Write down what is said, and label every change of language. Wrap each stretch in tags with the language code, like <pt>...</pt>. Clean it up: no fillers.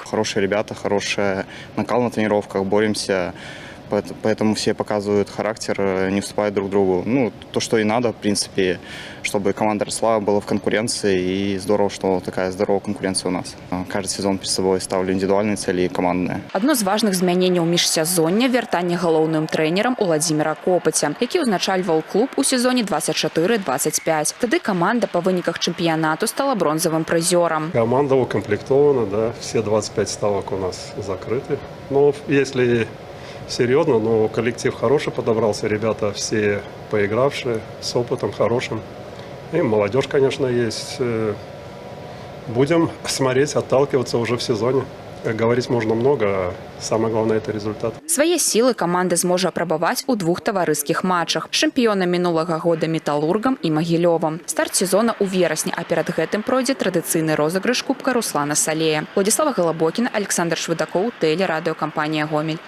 <ru>Хорошие ребята, хороший накал на тренировках, боремся. Поэтому все показывают характер, не уступают друг другу. Ну, то, что и надо, в принципе, чтобы команда росла, была в конкуренции. И здорово, что такая здоровая конкуренция у нас. Каждый сезон перед собой ставлю индивидуальные цели и командные.</ru> <be>Одно з важных змяненняў ў міжсезоння – вяртанне галоўным трэнерам Уладзіміра Копаця, які ўзначальваў клуб у сезоне 24-25. Тады команда па выніках чэмпіянату стала бронзовым прызёрам.</be> <ru>Команда укомплектована, да, все 25 ставок у нас закрыты. Но если серьезно, но коллектив хороший подобрался, ребята все поигравшие, с опытом хорошим. И молодежь, конечно, есть. Будем смотреть, отталкиваться уже в сезоне. Говорить можно много, а самое главное – это результат.</ru> <be>Свае сілы каманда зможа апрабаваць у двух таварыскіх матчах – чэмпіёна мінулага года Металлургам і Магілёвам. Старт сезона ў верасні, а перад гэтым пройдзе традыцыйны розыгрыш кубка Руслана Салея. Владзіслава Галабокіна, Александр Швыдакоў, тэлерадыёкампанія «Гомель».</be>